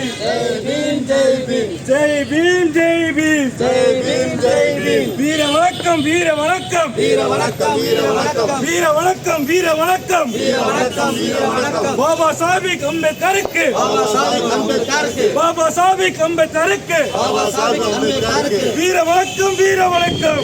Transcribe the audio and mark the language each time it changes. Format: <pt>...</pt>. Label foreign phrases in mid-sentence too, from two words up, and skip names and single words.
<hi>जय भीम जय भीम जय भीम जय भीम जय भीम जय भीम</hi> <ta>வீர வணக்கம் வீர வணக்கம் வீர வணக்கம் வீர வணக்கம் வீர வணக்கம் வீர வணக்கம் வீர வணக்கம் வீர வணக்கம் பாபா சாஹிப் அம்பேத்கருக்கு பாபா சாஹிப் அம்பேத்கருக்கு பாபா சாஹிப் அம்பேத்கருக்கு பாபா சாஹிப் அம்பேத்கருக்கு வீர வணக்கம் வீர வணக்கம்</ta>